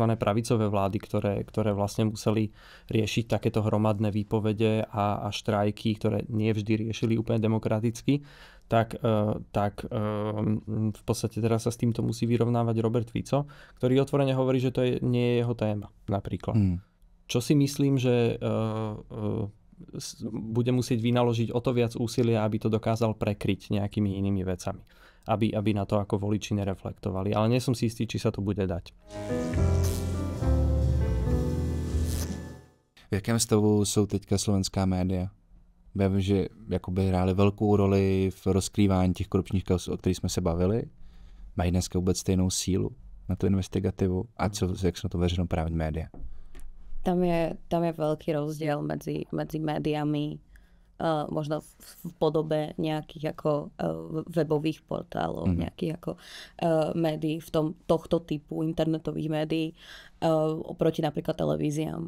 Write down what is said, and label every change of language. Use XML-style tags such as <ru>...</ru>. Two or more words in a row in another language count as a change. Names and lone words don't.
<sk>Pravicové vlády, ktoré vlastne museli riešiť takéto hromadné výpovede a štrajky, ktoré nie vždy riešili úplne demokraticky, tak v podstate teraz sa s týmto musí vyrovnávať Robert Fico, ktorý otvorene hovorí, že to nie je jeho téma napríklad. Čo si myslím, že bude musieť vynaložiť o to viac úsilia, aby to dokázal prekryť nejakými inými vecami. Aby na to ako voliči nereflektovali. Ale nie som si istý, či sa to bude dať.</sk> <cs>V jakém stavu jsou teďka slovenská média? Já vím, že jakoby hrály velkou roli v rozkrývání těch korupčních kauz, o kterých jsme se bavili. Mají dneska vůbec stejnou sílu na tu investigativu? A jak jsou to veřejnoprávní média?</cs> <sk>Tam je veľký rozdiel medzi médiami, možno v podobe nejakých ako webových portálov, nejakých ako médií v tohto typu internetových médií oproti napríklad televíziám.</sk>